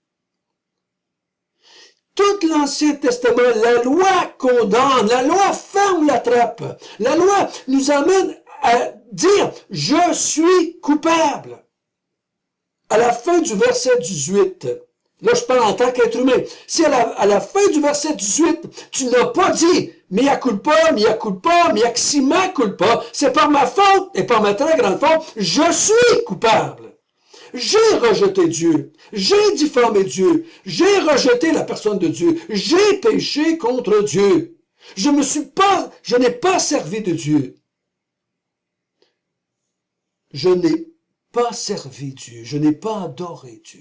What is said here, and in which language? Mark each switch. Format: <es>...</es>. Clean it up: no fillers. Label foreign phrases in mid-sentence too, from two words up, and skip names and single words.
<fr>Tout l'Ancien Testament, la loi condamne, la loi ferme la trappe. La loi nous amène à dire « Je suis coupable ». À la fin du verset 18, là je parle en tant qu'être humain, si à la fin du verset 18, tu n'as pas dit «</fr> <la>mea culpa, mea culpa, maxima culpa »,</la> <fr>c'est par ma faute et par ma très grande faute, je suis coupable. J'ai rejeté Dieu, j'ai diffamé Dieu, j'ai rejeté la personne de Dieu, j'ai péché contre Dieu. Je n'ai pas servi de Dieu. Je n'ai pas servi Dieu, je n'ai pas adoré Dieu.</fr>